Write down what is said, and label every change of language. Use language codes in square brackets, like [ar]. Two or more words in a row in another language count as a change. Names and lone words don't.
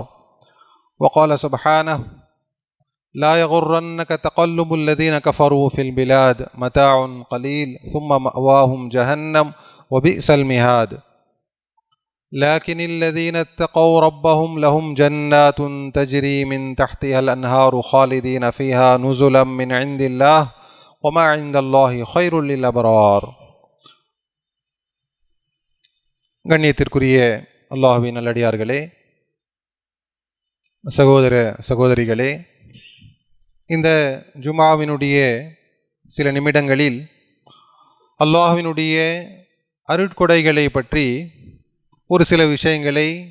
[ar] وقال سبحانه لا يغرنك تقلب الذين كفروا في البلاد متاع قليل ثم مأواهم جهنم وبئس المهاد لكن الذين اتقوا ربهم لهم جنات تجري من تحتها الأنهار خالدين فيها نزلا من عند الله وما عند الله خير للأبرار. [ta] கண்ணியத்திற்குரிய அல்லாஹ்வின் நல்லடியார்களே, சகோதர சகோதரிகளே, இந்த ஜுமாவினுடைய சில நிமிடங்களில் அல்லாஹ்வினுடைய அருட்கொடைகளை பற்றி ஒரு சில விஷயங்களை